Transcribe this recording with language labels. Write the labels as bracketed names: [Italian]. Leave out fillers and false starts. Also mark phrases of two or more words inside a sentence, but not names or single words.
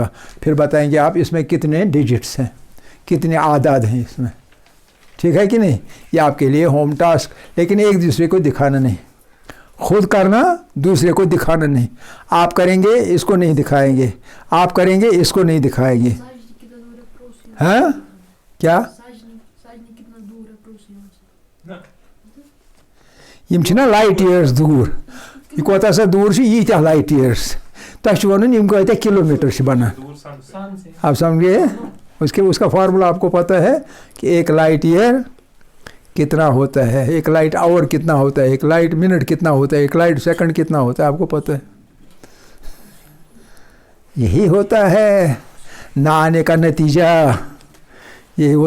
[Urdu] پھر بتائیں گے آپ اس میں کتنے ڈیجٹس ہیں کتنے اعداد ہیں اس میں. ٹھیک ہے کہ نہیں؟ یہ آپ کے لیے [English] home task [Urdu] لیکن ایک دوسرے کو دکھانا نہیں خود کرنا دوسرے کو دکھانا نہیں. آپ کریں گے اس کو نہیں دکھائیں گے آپ کریں گے اس کو نہیں دکھائیں گے. [Kashmiri] ہاں کیا یم چھنا [English] light years [Kashmiri] دور یہ کوتاہ سا دور چھ ییتیاہ [English] light years [Kashmiri] تۄہہِ چھُ وَنُن یم کۭتیاہ کلومیٹر چھِ بنان. [Urdu] آپ سمجھے اس کا فارمولا آپ کو پتہ ہے کہ ایک [English] light year [Urdu] کتنا ہوتا ہے ایک [English] light hour [Urdu] کتنا ہوتا ہے ایک [English] light minute [Urdu] کتنا ہوتا ہے ایک [English] light second [Urdu] کتنا ہوتا ہے آپ کو پتہ ہے. یہی ہوتا ہے نہ آنے کا نتیجہ یہی ہوتا ہے.